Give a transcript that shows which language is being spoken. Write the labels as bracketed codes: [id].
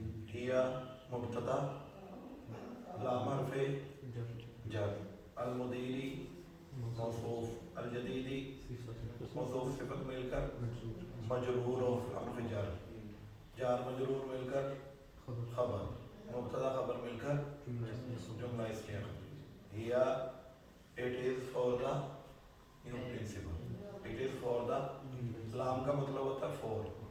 [hi] Here मुब्तदा लाम हर्फ़े जर अल मुदीरी मौसूफ अल जदीदी मौसूफ सिफत मिलकर मजरूर और हर्फ़ जर जार मजरूर मिलकर खबर मुब्तदा खबर मिलकर जुमला इसमिया. [en] Here it is for the new principal. It is for the [hi] लाम का मतलब होता है [en] for.